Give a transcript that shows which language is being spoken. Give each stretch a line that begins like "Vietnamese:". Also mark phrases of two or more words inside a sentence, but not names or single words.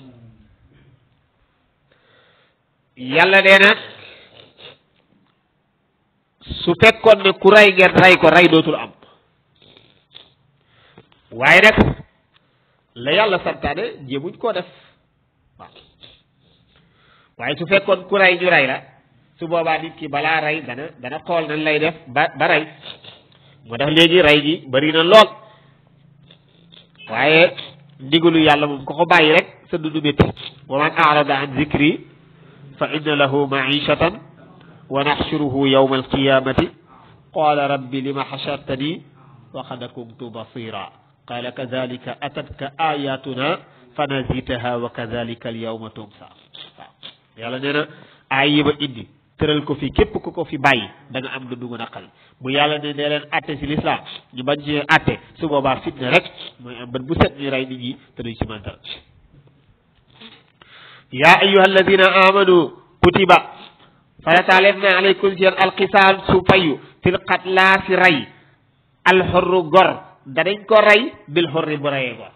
Wolof: yàlla nee na su fekkoon ne ku rey ngeen rey ko rey dootul am waaye nag la yàlla santaane jéemuñ koo def waaw waaye su fekkoon ku rey ñu rey la su boobaa nit ki balaa rey dana xool nan lay def ba rey moo tax léegi rey gi bari na lool waaye ndigalu yàlla moom ko bàyyi rek sa dundu métti
Arabic: ومن أعرض عن ذكري فإن له معيشة ونحشره يوم القيامة قال رب لم حشرتني وقد كنت بصيرا قال كذلك أتتك آياتنا فنسيتها وكذلك اليوم تنسى
Wolof: waaw yàlla nee na ay yi ba indi tëral ko fi képp ku ko fi bàyyi da nga am dundu gu naqal bu yàlla ne dee leen atte si l'islam ñu bañ ci atte su boobaa fitna rek mooy am bët bu set ñu rey nit ñi te duñ ci mantal
Arabic: يا أيها الذين آمنوا كتب
Wolof: farataaleef na alaykum seen alqisaas su fayu
Arabic: في القتلى
Wolof: si rey alxurru gor danañ ko rey
Arabic: بالحر
Wolof: bu reyee gor